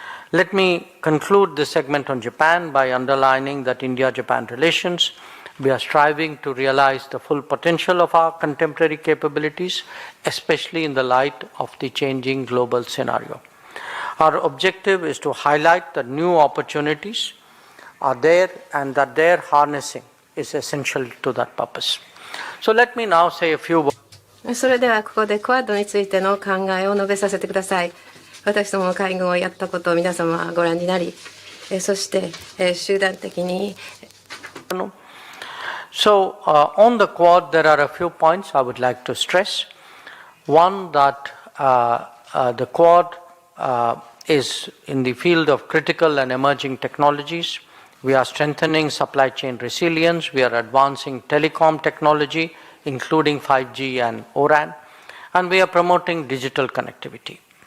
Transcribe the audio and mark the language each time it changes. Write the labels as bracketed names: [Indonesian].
[English] Let me conclude this segment on Japan by underlining that India-Japan relations, we are striving to realize the full potential of our contemporary capabilities, especially in the light of the changing global scenario. Our objective is to highlight that new opportunities are there and that their harnessing is essential to that purpose. So let me now say a few words. [Japanese] それではここでクアッドについての考えを述べさせてください。私ども会合をやったことを皆様はご覧になり、そして集団的に。 [English] So on the Quad, there are a few points I would like to stress. One, that the Quad is in the field of critical and emerging technologies. We are strengthening supply chain resilience. We are advancing telecom technology, including 5G and ORAN, and we are promoting digital connectivity.